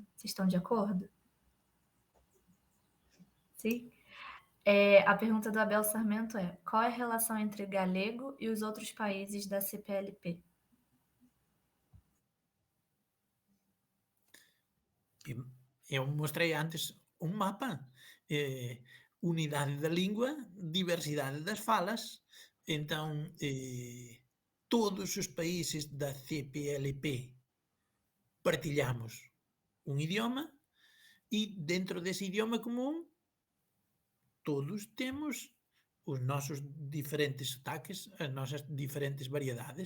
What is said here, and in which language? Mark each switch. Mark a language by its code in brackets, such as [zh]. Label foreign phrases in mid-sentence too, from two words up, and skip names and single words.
[pt] Vocês estão de acordo? Sim? A pergunta do Abel Sarmento é: qual é a relação entre galego e os outros países da CPLP? [gl] Eu mostrei antes un mapa, unidade da lingua, diversidade das falas, entón, todos os países da CPLP partillamos un idioma e dentro dese idioma común todos temos os nosos diferentes sotaques, as nosas diferentes variedades.